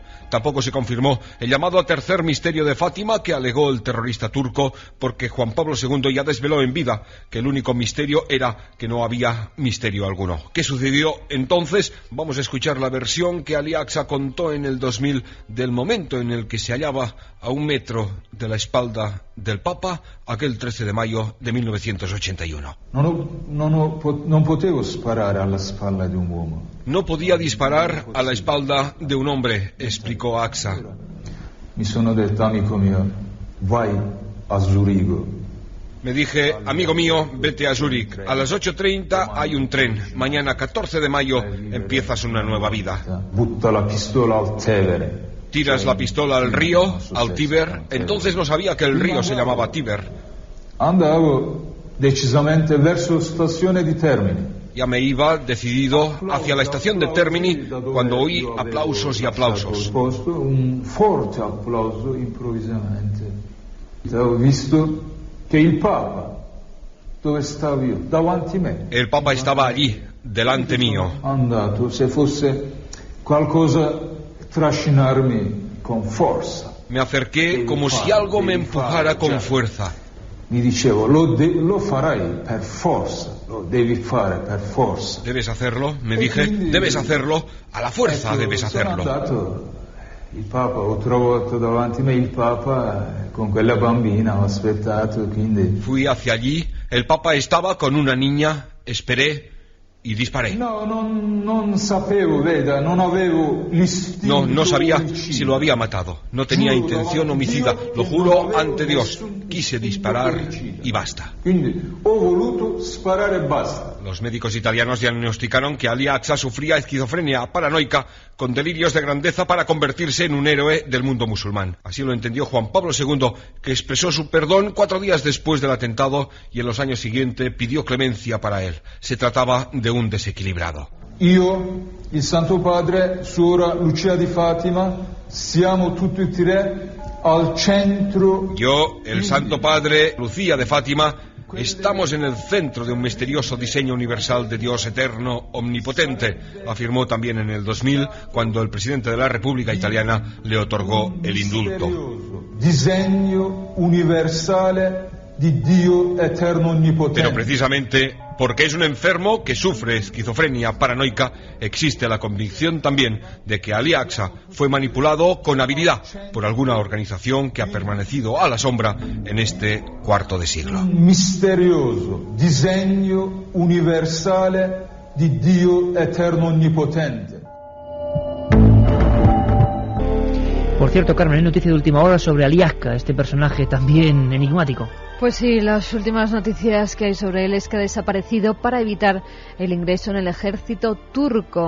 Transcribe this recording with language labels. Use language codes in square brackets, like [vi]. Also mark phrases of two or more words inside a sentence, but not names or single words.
[es] Tampoco se confirmó el llamado tercer misterio de Fátima que alegó el terrorista turco, porque Juan Pablo II ya desveló en vida que el único misterio era que no había misterio alguno. ¿Qué sucedió entonces? Vamos a escuchar la versión que Ali Aqsa contó en el 2000 del momento en el que se hallaba a 1 metro de la espalda del Papa aquel 13 de mayo de 1981. [it] Non potevo sparare alla spalla di un uomo. [es] No podía disparar a la espalda de un hombre, explicó Aqsa. [it] Mi sono detto, amico mio, vai a Zurigo. [es] Me dije, amigo mío, vete a Zúrich. A las 8:30 hay un tren. Mañana, 14 de mayo, empiezas una nueva vida. [it] Butta la pistola al Tevere. [es] Tiras la pistola al río, al Tíber. Entonces no sabía que el río se llamaba Tíber. [it] Andavo decisamente verso stazione di Termini. [es] Ya me iba decidido hacia la estación de Termini cuando oí aplausos y aplausos. [it] Un forte applauso improvvisamente. Ho visto che il Papa, dove stavo io, davanti me. [es] El Papa estaba allí, delante mío. [it] Andato, se fosse qualcosa trascinarmi con forza. [es] Me acerqué como si algo me empujara con fuerza. [it] Mi dicevo, lo farai per forza, lo devi fare per forza. [es] Debes hacerlo, me dije, debes hacerlo, a la fuerza debes hacerlo. [it] Il Papa, ho trovato davanti me il Papa con quella bambina, ho aspettato, quindi... [es] Fui hacia allí, el Papa estaba con una niña, esperé y disparé. [it] Non sapevo, veda, non avevo l'istinto. [es] No sabía si lo había matado. No tenía intención homicida. Lo juro ante Dios. Quise disparar y basta. [it] Quindi ho voluto sparare e basta. [es] Los médicos italianos diagnosticaron que Ali Aqsa sufría esquizofrenia paranoica con delirios de grandeza para convertirse en un héroe del mundo musulmán. Así lo entendió Juan Pablo II, que expresó su perdón 4 días después del atentado y en los años siguientes pidió clemencia para él. Se trataba de un desequilibrado. [it] Io, il Santo Padre, Suora Lucia di Fatima, siamo tutti e tre al centro. [es] Yo, el Santo Padre, Lucía de Fátima, estamos en el centro de un misterioso diseño universal de Dios eterno, omnipotente, afirmó también en el 2000, cuando el presidente de la República Italiana le otorgó el indulto. [it] Diseño universale di Dio eterno omnipotente. [es] Pero precisamente porque es un enfermo que sufre esquizofrenia paranoica, existe la convicción también de que Ali Aqsa fue manipulado con habilidad por alguna organización que ha permanecido a la sombra en este cuarto de siglo. [it] Un misterioso disegno universale di Dio eterno omnipotente. [es] Por cierto, Carmen, hay noticia de última hora sobre Ali Aqsa, este personaje también enigmático. Pues sí, las últimas noticias que hay sobre él es que ha desaparecido para evitar el ingreso en el ejército turco.